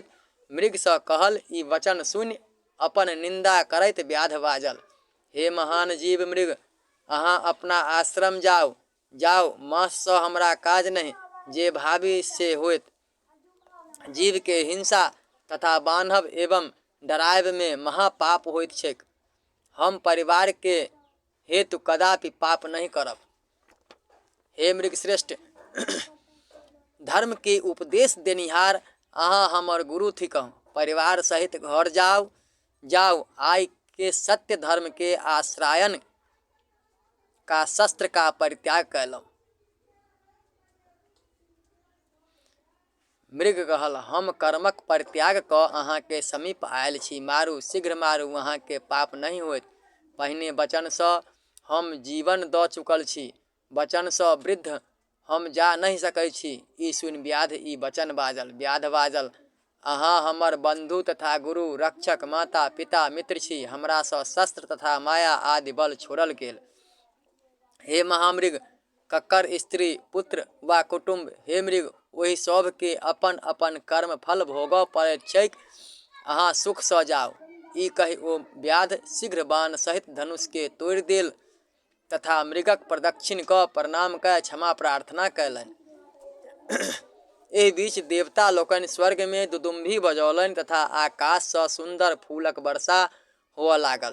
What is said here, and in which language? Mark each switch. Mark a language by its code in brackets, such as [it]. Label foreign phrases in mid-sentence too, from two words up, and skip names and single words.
[mai] मृग सँ कहल ई वचन सुनि अपन निंदा करैत व्याध बाजल, हे महान जीव मृग, अहाँ अपना आश्रम जाउ, जाउ, माँस सँ हमरा काज नहीं, जे भावी से होइत। जीव के हिंसा तथा बान्हब एवं डरायब में महापाप होइत छैक। हम परिवार के हेतु कदापि पाप नहीं करब। हे मृग श्रेष्ठ, धर्म के उपदेश देनिहार अहाँ हमर गुरु थिकहुँ। परिवार सहित घर जाउ, जाउ, आइ के सत्य धर्म के आश्रायन का शस्त्र का परित्याग कयलहुँ। मृग कहल, हम कर्मक परित्याग कऽ अहाँ के समीप आयल छी, मारू, शीघ्र मारू, अहाँ के पाप नहीं होइत। पहिने वचन सँ हम जीवन दऽ चुकल छी, वचन सँ वृद्ध हम जा नहीं सकै छी। ई सुनि व्याध ई वचन बाजल। व्याध बाजल, अहाँ हमर बंधु तथा गुरु रक्षक माता पिता मित्र छी। हमरा सँ शस्त्र तथा माया आदि बल छोड़ल गेल। हे महामृग, ककर स्त्री पुत्र वा कुटुम्ब, हे मृग, ओहि सब के अपन अपन कर्म फल भोगऽ पड़ैत छैक। अहाँ सुख सँ जाउ। ई कहि ओ व्याध शीघ्र बाण सहित धनुष के तोड़ि देल तथा मृगक प्रदक्षिण कऽ प्रणाम कऽ क्षमा प्रार्थना कयलनि। एहि बीच देवता लोकनि स्वर्ग में दुदुम्भी बजौलनि तथा आकाश सँ सुंदर फूलक वर्षा होअ लागल।